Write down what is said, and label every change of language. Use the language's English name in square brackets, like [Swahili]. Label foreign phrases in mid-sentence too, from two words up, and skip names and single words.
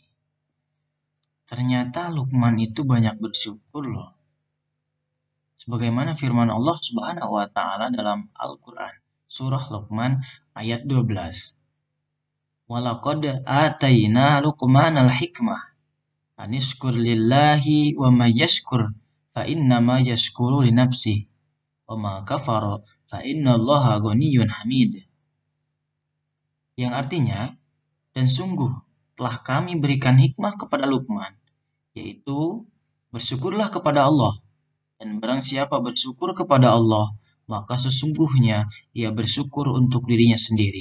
[Indonesian] Ternyata Luqman itu banyak bersyukur loh. Sebagaimana firman Allah [Arabic] سبحانه وتعالى [Indonesian] dalam Al-Quran, surah Luqman ayat 12. [Arabic] ولقد آتينا لقمان الحكمة أن اشكر لله ومن يشكر فإنما يشكر لنفسه ومن كفر فإن الله غني حميد. [Indonesian] Yang artinya, dan sungguh telah kami berikan hikmah kepada Luqman, yaitu bersyukurlah kepada Allah. Dan barang siapa bersyukur kepada Allah, maka sesungguhnya ia bersyukur untuk dirinya sendiri.